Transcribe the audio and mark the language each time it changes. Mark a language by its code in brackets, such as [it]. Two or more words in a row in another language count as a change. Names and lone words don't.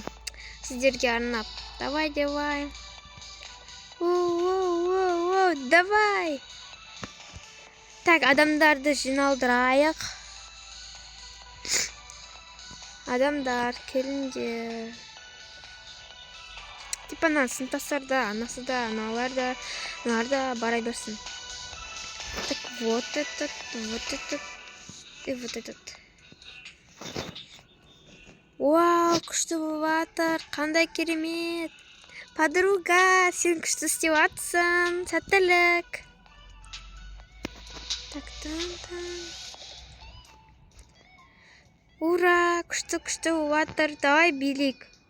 [kk] Сіздерге арнап. [ru] Давай. Давай. [kk] Так, адамдарды жиналдырайық. Адамдар, келіңдер. Типа сыныптастар да, анасы да, аналар да барай берсін. [ru] Так, вот этот, и вот этот. [kk] Вау, күшті болыватыр, қандай керемет. Подруга, сен күшті істеп атсың, сәттілік. Так, Ура, күшті болыватыр, давай билейік.